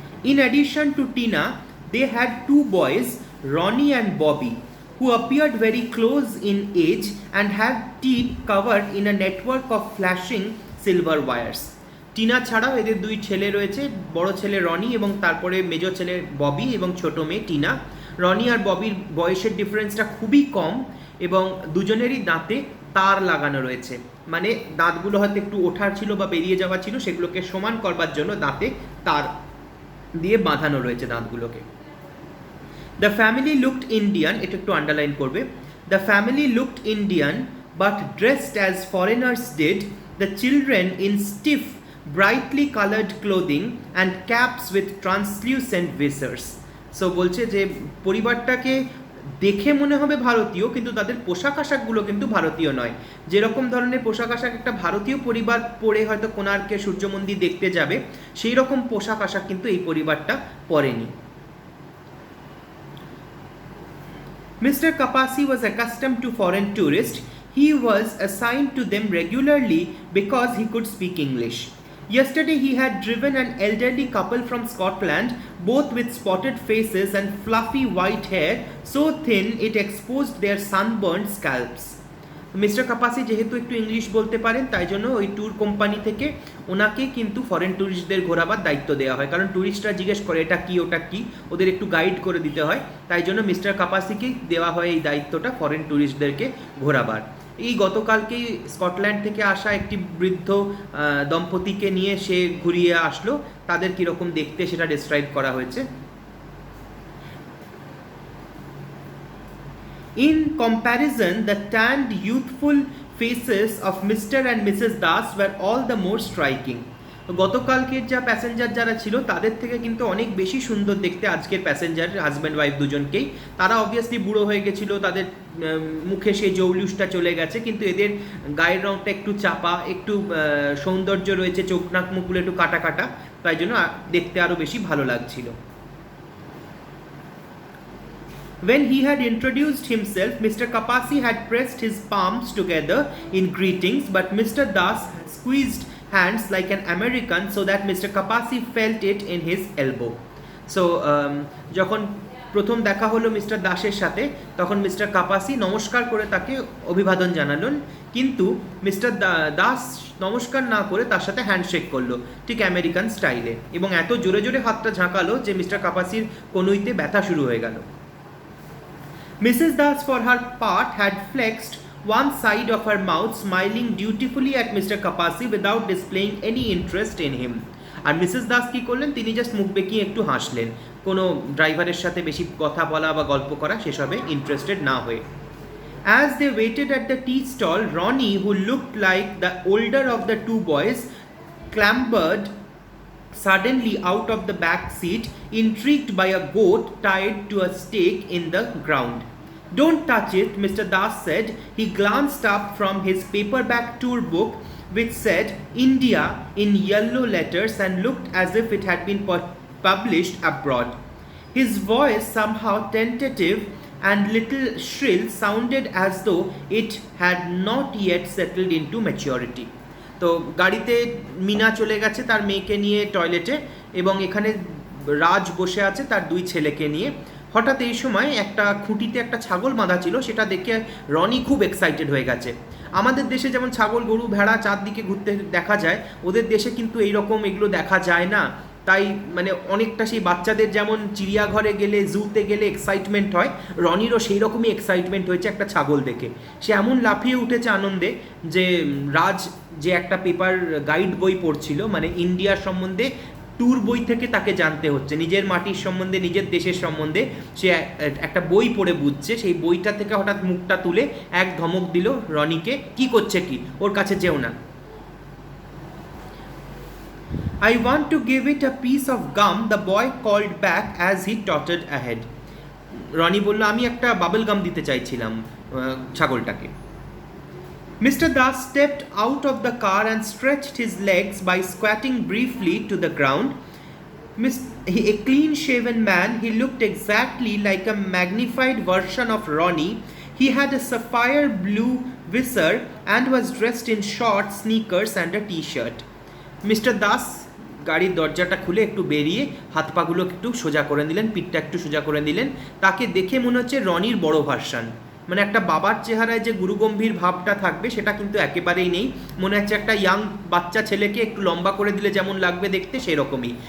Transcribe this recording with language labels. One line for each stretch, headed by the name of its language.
English: In addition to Tina, they had 2 boys, Ronnie and Bobby, who appeared very close in age and had teeth covered in a network of flashing silver wires.
Bangla: Tina ছাড়াও এদের 2 ছেলে রয়েছে, বড় ছেলে রনি এবং তারপরে major ছেলে ববি এবং ছোট মেয়ে টিনা। রনি আর ববির বয়সের ডিফারেন্সটা খুবই কম এবং দুজনেরই দাঁতে তার লাগানো রয়েছে, মানে দাঁতগুলো হয়তো একটু ওঠার ছিল বা বেরিয়ে যাওয়া ছিল, সেগুলোকে সমান করবার জন্য দাঁতে তার দিয়ে বাঁধানো রয়েছে দাঁতগুলোকে।
English: the family looked Indian,
Bangla: এটা একটু আন্ডারলাইন করবে।
English: The family looked Indian but dressed as foreigners did, the children in stiff brightly coloured clothing and caps with translucent visors.
Bangla: So বলছে যে পরিবারটাকে দেখে মনে হবে ভারতীয়, কিন্তু তাদের পোশাক আশাকগুলো কিন্তু ভারতীয় নয়। যেরকম ধরনের পোশাক আশাক একটা ভারতীয় পরিবার পরে হয়তো কোণার্কে সূর্য মন্দির দেখতে যাবে, সেই রকম পোশাক আশাক কিন্তু এই পরিবারটা পরেনি।
English: Mr. Kapasi was accustomed to foreign tourists. He was assigned to them regularly because he could speak English. Yesterday he had driven an elderly couple from Scotland, both with spotted faces and fluffy white hair, so thin it exposed their sunburned scalps.
Bangla: Mister কাপাসি যেহেতু একটু English বলতে পারেন, তাই জন্য ওই tour company থেকে ওনাকে কিন্তু ফরেন ট্যুরিস্টদের ঘোরাবার দায়িত্ব দেওয়া হয়, কারণ ট্যুরিস্টরা জিজ্ঞেস করে এটা কি ওটা কি, ওদের একটু গাইড করে দিতে হয়, তাই জন্য মিস্টার কাপাসিকেই দেওয়া হয় এই দায়িত্বটা ফরেন ট্যুরিস্টদেরকে ঘোরাবার। এই গতকালকেই স্কটল্যান্ড থেকে আসা একটি বৃদ্ধ দম্পতিকে নিয়ে সে ঘুরিয়ে আসলো, তাদের কীরকম দেখতে সেটা ডেসক্রাইব করা হয়েছে।
English: In comparison, the tanned, youthful faces of Mr. and Mrs. Das were all the more striking.
Bangla: গতকালকের যা প্যাসেঞ্জার যারা ছিল তাদের থেকে কিন্তু অনেক বেশি সুন্দর দেখতে আজকের প্যাসেঞ্জার, হাজব্যান্ড ওয়াইফ দুজনকেই। তারা অবভিয়াসলি বুড়ো হয়ে গেছিলো, তাদের মুখে সেই জৌলুসটা চলে গেছে, কিন্তু এদের গায়ের রঙটা একটু চাপা, একটু সৌন্দর্য রয়েছে, চোখ নাক মুখগুলো একটু কাটা কাটা, তাই জন্য দেখতে আরও বেশি ভালো লাগছিল।
English: When he had introduced himself, Mr. Kapasi had pressed his palms together in greetings, but Mr. Das squeezed hands like an American so that Mr. Kapasi felt it in his elbow.
Bangla: So, যখন প্রথম দেখা হলো mister দাসের সাথে, তখন mister কাপাসি নমস্কার করে তাকে অভিবাদন জানালেন, কিন্তু মিস্টার দাস নমস্কার না করে তার সাথে হ্যান্ডশেক করলো ঠিক আমেরিকান স্টাইলে, এবং এত জোরে জোরে হাতটা ঝাঁকালো যে মিস্টার কাপাসির কনুইতে ব্যথা শুরু হয়ে গেল।
English: Mrs. Das, for her part, had flexed one side of her mouth, smiling dutifully at Mr. Kapasi without displaying any interest in him.
Bangla: আর Mrs Das কী করলেন, তিনি জাস্ট মুখ বেঁকিয়ে একটু হাসলেন, কোনো ড্রাইভারের সাথে বেশি কথা বলা বা গল্প করা সেসবে ইন্টারেস্টেড না হয়ে।
English: As they waited at the tea stall, Ronnie, who looked like the older of the two boys, clambered suddenly out of the back seat, intrigued by a goat tied to a stake in the ground. "Don't touch it," Mr. Das said. He glanced up from his paperback tour book, which said India in yellow letters and looked as if it had been published abroad. His voice, somehow tentative and little shrill, sounded as though it had not yet settled into maturity.
Bangla: তো গাড়িতে মিনা চলে গেছে তার মেয়েকে নিয়ে টয়লেটে, এবং এখানে রাজ বসে আছে তার দুই ছেলেকে নিয়ে। হঠাৎ এই সময় একটা খুঁটিতে একটা ছাগল বাঁধা ছিল, সেটা দেখে রনি খুব এক্সাইটেড হয়ে গেছে। আমাদের দেশে যেমন ছাগল গরু ভেড়া চারদিকে ঘুরতে দেখা যায়, ওদের দেশে কিন্তু এইরকম এগুলো দেখা যায় না। তাই মানে অনেকটা সেই বাচ্চাদের যেমন চিড়িয়াঘরে গেলে জুতে গেলে এক্সাইটমেন্ট হয়, রনিরও সেই রকমই এক্সাইটমেন্ট হয়েছে একটা ছাগল দেখে। সে এমন লাফিয়ে উঠেছে আনন্দে যে রাজ যে একটা পেপার গাইড বই পড়ছিল, মানে ইন্ডিয়ার সম্বন্ধে ট্যুর বই থেকে তাকে জানতে হচ্ছে, নিজের মাটির সম্বন্ধে নিজের দেশের সম্বন্ধে সে একটা বই পড়ে বুঝছে। সেই বইটা থেকে হঠাৎ মুখটা তুলে এক ধমক দিল রনিকে, কি করছে কি, ওর কাছে যেও না।
English: "I want to give it a piece of gum," the boy called back as he tottered ahead.
Bangla: Roni বলল, আমি একটা বাবল গাম দিতে চাইছিলাম ছাগলটাকে।
English: Mr. Das stepped out of the car and stretched his legs by squatting briefly to the ground. A clean-shaven man, he looked exactly like a magnified version of Ronnie. He had a sapphire blue visor and was dressed in shorts, sneakers and a t-shirt. Mr.
Bangla: Das গাড়ির দরজাটা খুলে একটু বেরিয়ে হাত পাগুলো একটু সোজা করে দিলেন, পিঠটা একটু সোজা করে দিলেন। তাকে দেখে মনে হচ্ছে রনির বড় ভার্সন, মানে একটা বাবার চেহারায় যে গুরুগম্ভীর ভাবটা থাকবে সেটা কিন্তু একেবারেই নেই। মনে হচ্ছে একটা ইয়াং বাচ্চা ছেলেকে একটু লম্বা করে দিলে যেমন লাগবে দেখতে সেরকমই।